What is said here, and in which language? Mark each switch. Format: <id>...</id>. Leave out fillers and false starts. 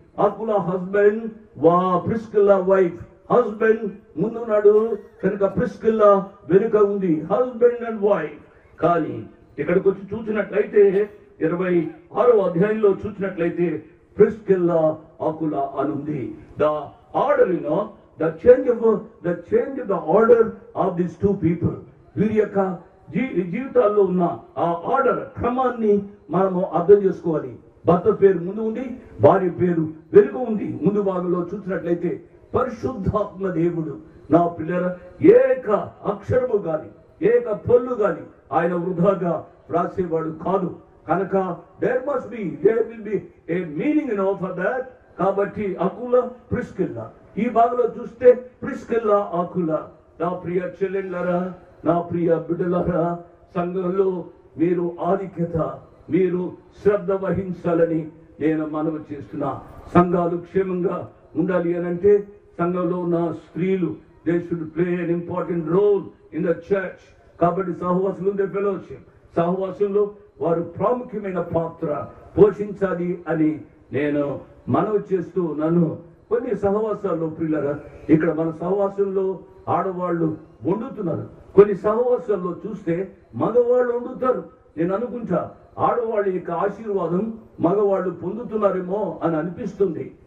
<te>అకులా husband, Priscilla wife. Husband ముందున్నాడు కనుక Priscilla వెనుక ఉంది,</te> <en>Husband and wife.</en> <te>కానీ ఇక్కడికి వచ్చి చూసినట్లయితే 26వ అధ్యాయంలో చూసినట్లయితే ప్రిస్కిల్లా అకులా అనుంది.</te> <en>The order the change of the order of these two people.</en> <te>వీరి యొక్క జీవితాల్లో ఉన్న ఆ ఆర్డర్ క్రమాన్ని మనము అర్థం చేసుకోవాలి. భర్త పేరు ముందు ఉంది, భార్య పేరు వెనుక ఉంది. ముందు భాగంలో చూసినట్లయితే పరిశుద్ధాత్మ దేవుడు నా పిల్లల ఏక అక్షరము గాని ఏక పొల్లు గాని ఆయన వృధాగా రాసేవాడు కాదు.</te> <en>కనుక there will be a meaning for that.</en> <te>కాబట్టి అకుల ప్రిస్కిల్లా ఈ భాగంలో చూస్తే ప్రిస్కిల్లా అకుల. నా ప్రియ చెల్లెళ్ళరా, నా ప్రియ బిడ్డలారా, సంఘంలో మీరు ఆధిక్యత, మీరు శ్రద్ధ వహించాలని నేను మనవి చేస్తున్నా. సంఘాలు క్షేమంగా ఉండాలి అనంటే సంఘంలో ఉన్న స్త్రీలు</te> <en>they should play an important role in the church.</en> <te>కాబట్టి సహవాసులు ఫెలోషిప్, సహవాసంలో వారు ప్రాముఖ్యమైన పాత్ర పోషించాలి అని నేను మనవి చేస్తూ నన్ను కొన్ని సహవాసాల్లో ప్రియులరా, ఇక్కడ మన సహవాసంలో ఆడవాళ్ళు వండుతున్నారు. కొన్ని సహవాసాల్లో చూస్తే మగవాళ్ళు వండుతారు. నేను అనుకుంటా ఆడవాళ్ళ యొక్క ఆశీర్వాదం మగవాళ్ళు పొందుతున్నారేమో అని అనిపిస్తుంది.</te>